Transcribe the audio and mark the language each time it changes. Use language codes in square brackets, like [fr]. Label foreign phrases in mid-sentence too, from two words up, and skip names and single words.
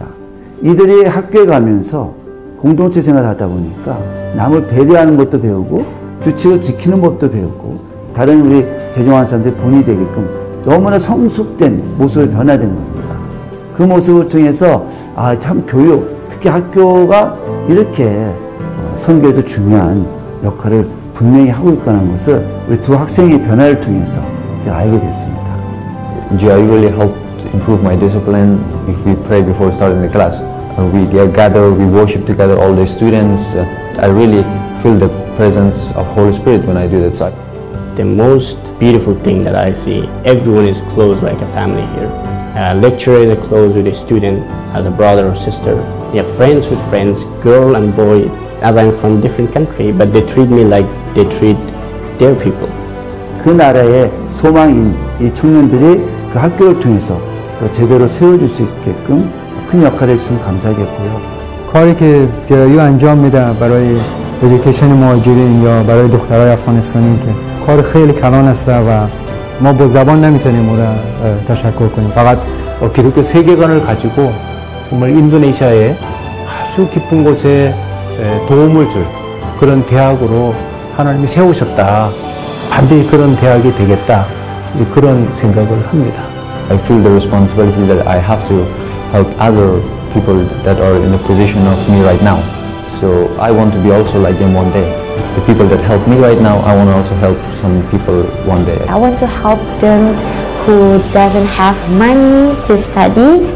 [ko] 이들이 학교에 가면서 공동체 생활을 하다 보니까 남을 배려하는 것도 배우고 규칙을 지키는 법도 배우고 다른 우리 개종한 사람들이 본이 되게끔 너무나 성숙된 모습을 변화된 겁니다. 그 모습을 통해서 참 교육, 특히 학교가 이렇게 선교에도 중요한 역할을 분명히 하고 있다는 것을 우리 두 학생의 변화를 통해서 제가 알게 됐습니다. [en] GIU really helped improve my discipline if we pray before starting the class. We gather, we worship together, all the students. I really feel the presence of Holy Spirit when I do that side. The most beautiful thing that I see, everyone is close like a family here. Lecturer is close with a student as a brother or sister. Yeah, friends with friends, girl and boy, as I'm from different country, but they treat me like they treat their people. [ko] 그 나라의 소망인 이 청년들이 그 학교를 통해서 또 제대로 세워줄 수 있게끔 큰 역할을 했으면 감사하겠고요. [fa] کاری که GIU انجام میده برای ادویکیشن مهاجرین یا برای دخترای افغانستانی که کار خیلی کلان است و ما با زبان نمیتونیم اون را تشکر کنیم. فقط [ko] 기독교 세계관을 가지고 정말 인도네시아의 아주 깊은 곳에 도움을 줄 그런 대학으로 하나님이 세우셨다. 반드시 그런 대학이 되겠다. 이제 그런 생각을 합니다. [en] I feel the responsibility that I have to help other people that are in the position of me right now. So I want to be also like them one day. The people that help me right now, I want to also help some people one day. I want to help them who doesn't have money to study.